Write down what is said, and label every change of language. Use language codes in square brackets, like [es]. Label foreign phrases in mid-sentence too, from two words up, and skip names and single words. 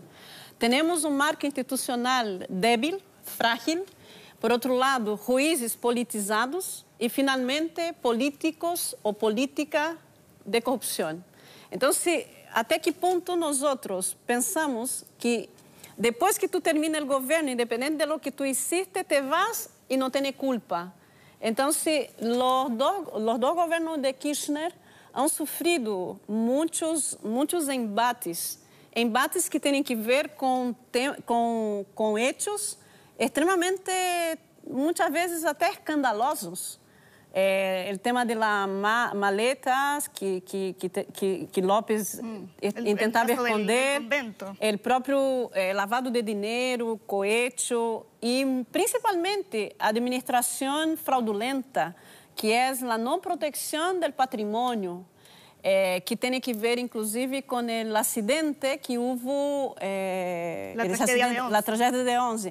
[pt] Temos marco institucional débil, frágil, por outro lado, juízes politizados e, finalmente, políticos ou política de corrupção. Então, até que ponto nós pensamos que depois que tu termina o governo, independente [es] de lo que tu hiciste, te vas [pt] e não tens culpa? Então, os dois governos de Kirchner han sofrido muitos embates que têm que ver com hechos extremamente, muitas vezes até escandalosos. O tema [es] de las maletas [pt] que López intentava esconder, o próprio lavado de dinheiro, cohecho e principalmente a administração fraudulenta, que é a não proteção do patrimônio, que tem que ver inclusive com o acidente que houve, a tragédia de 11.